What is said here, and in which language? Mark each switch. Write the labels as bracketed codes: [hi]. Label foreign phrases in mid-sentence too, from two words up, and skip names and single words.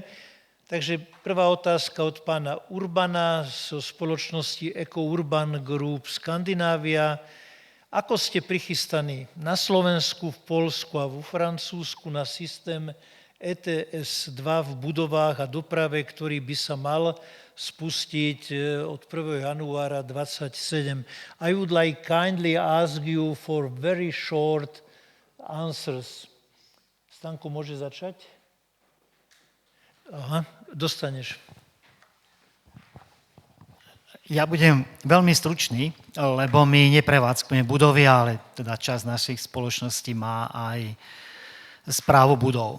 [sk] Takže prvá otázka od pána Urbana zo spoločnosti Eco Urban Group Skandinávia. Ako ste prichystaní na Slovensku, v Poľsku a vo Francúzsku na systém ETS2 v budovách a doprave, ktorý by sa mal spustiť od 1. januára 2027. [en] I would like kindly ask you for very short answers. [sk] Stanko, môže začať? Aha, dostaneš. Ja budem veľmi stručný, lebo my neprevádzkujeme budovy, ale teda časť našich spoločností má aj správu budov.